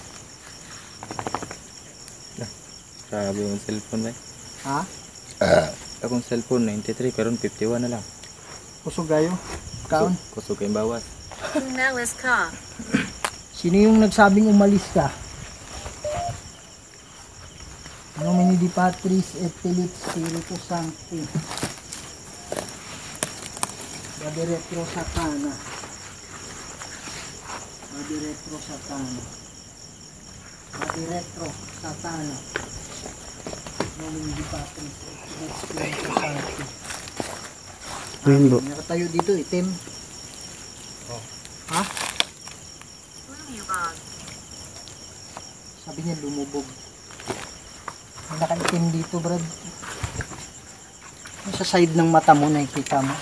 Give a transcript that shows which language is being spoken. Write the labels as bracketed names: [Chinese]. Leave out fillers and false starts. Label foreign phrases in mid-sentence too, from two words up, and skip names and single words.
[Filipino] Grabe yung cellphone ba eh? Ha? [Cebuano] Akong cellphone 93 karon 51 na lang. Kusog kayo? Kaon? Kusog kayong bawas. [Filipino] Umalis ka. Sino yung nagsabing umalis ka? [Latin] Nomini di Patris et Filii Spiritus Sancti. Vade retro Satana. Vade retro Satana. Vade retro Satana. Nomini di Patris et Filii Spiritus Sancti. [Filipino] Ayun bro. Nakatayo dito, itim. Ha? Lumubog. Sabi niya lumubog. May nakaitim dito, Brad. Yung sa side ng mata mo, nakikita mo.